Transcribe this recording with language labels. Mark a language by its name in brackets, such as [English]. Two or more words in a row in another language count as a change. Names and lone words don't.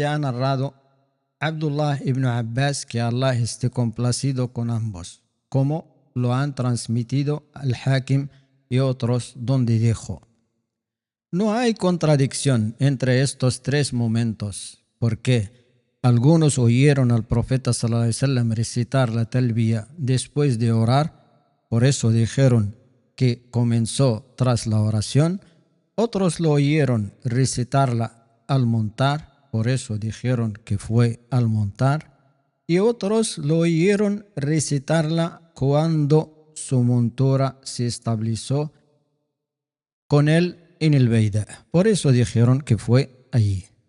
[Spanish] ha narrado Abdullah ibn Abbas, que Allah esté complacido con ambos, como lo han transmitido al-Hakim y otros, donde dijo: no hay contradicción entre estos tres momentos, porque algunos oyeron al profeta [Arabic] صلى الله عليه وسلم [Spanish] recitar la talbiya después de orar, por eso dijeron que comenzó tras la oración. Otros lo oyeron recitarla al montar, por eso dijeron que fue al montar. Y otros lo oyeron recitarla cuando su montura se estableció con él en el Beidá, por eso dijeron que fue allí.